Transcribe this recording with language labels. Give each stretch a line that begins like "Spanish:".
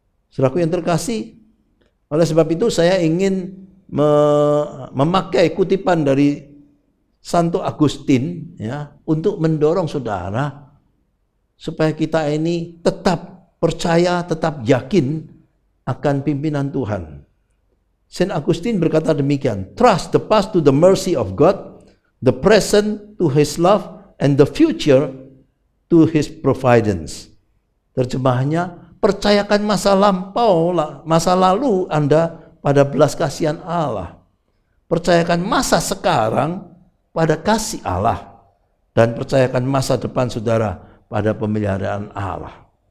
Indonesian: Saudaraku yang terkasih, oleh sebab itu saya ingin memakai kutipan dari Santo Agustin ya, untuk mendorong saudara supaya kita ini tetap percaya, tetap yakin akan pimpinan Tuhan.
English: Saint Agustin
Indonesian: berkata demikian,
English: trust the past to the mercy of God, the present to His love, and the future to His providence.
Indonesian: Terjemahannya, percayakan masa lampau, masa lalu Anda pada belas kasihan Allah. Percayakan masa sekarang pada kasih Allah. Dan percayakan masa depan saudara pada pemeliharaan Allah.